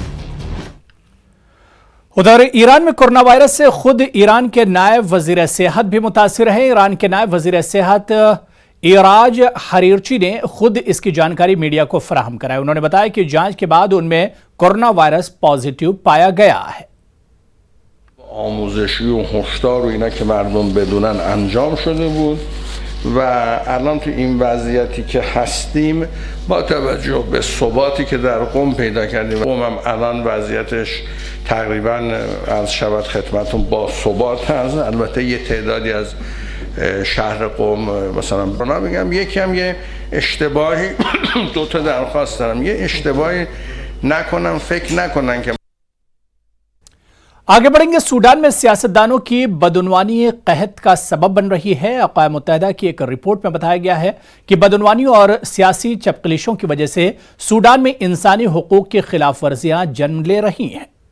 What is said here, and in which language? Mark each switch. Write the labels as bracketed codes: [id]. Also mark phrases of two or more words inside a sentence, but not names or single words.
[ur] ادھر ایران میں کورونا وائرس سے خود ایران کے نائب وزیر صحت بھی متاثر ہیں. ایران کے نائب وزیر صحت ایرج حریرچی نے خود اس کی جانکاری میڈیا کو فراہم کرائی. انہوں نے بتایا کہ جانچ کے بعد ان میں کورونا وائرس پازیٹو پایا گیا ہے. [fa] آموزشی و هشدار و اینا که مردم بدونن انجام شده بود و الان تو این وضعیتی که هستیم با توجه به ثباتی که در قم پیدا کردیم، قم هم الان وضعیتش تقریبا از شبت خدمتون با ثبات هست. البته یه تعدادی از شهر قم مثلا بنا بگم یکی هم یه اشتباهی دو تا درخواست دارم، یه اشتباهی نکنن، فکر نکنن که [ur] آگے بڑھیں گے. سوڈان میں سیاستدانوں کی بدعنوانی قحط کا سبب بن رہی ہے. اقوام متحدہ کی ایک رپورٹ میں بتایا گیا ہے کہ بدعنوانی اور سیاسی چپقلشوں کی وجہ سے سوڈان میں انسانی حقوق کی خلاف ورزیاں جنم لے رہی ہیں.